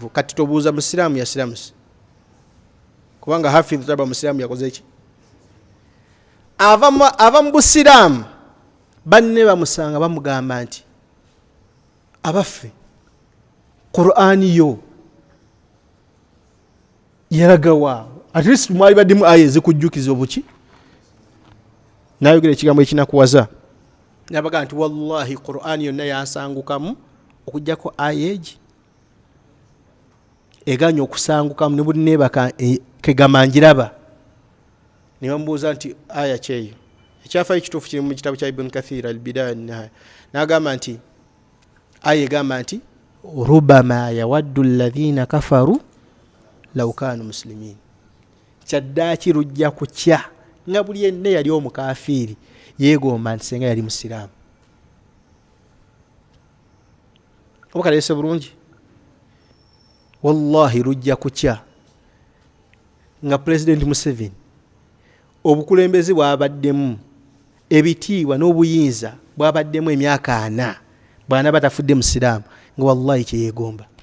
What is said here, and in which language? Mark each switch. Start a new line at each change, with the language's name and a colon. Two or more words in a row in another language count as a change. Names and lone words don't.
Ganda: Kati tobuuza musiraamu yasiramusi kubanga Hafidh taba musiraamu yakoze eki ava mu busiraamu banne bamusanga bamugamba nti abaffe Qur'ani yo yaragawa
English: at least
Ganda: mwali baddemu aya ezikujjukiza obuki nayogera ekigambo ekinakuwaza nabaga nti wallahi Qur'ani yonna yansangukamu okujjako aya egi eganya okusangukamu ne buli neebaka kegamba njiraba ne bamubuuza nti aya kyeyo ekyafayo ekituufu kiri mu kitabo kya Ibn Kathir al-Bidaya an-Nihaya n'agamba nti aya egamba nti
Arabic: ربما يود الذين كفروا لو كانوا مسلمين
Ganda: kyaddaaki lujja kutya nga buli yenna yali omukafiiri yeegomba nti senga yali musiraamu. Obakalese bulungi wallahi lujja kutya nga President Museveni obukulembeze bwabaddemu ebitiibwa n'obuyinza bwabaddemu emyaka 4 bwana batafudde musiraamu nga wallahi kyeyeegomba.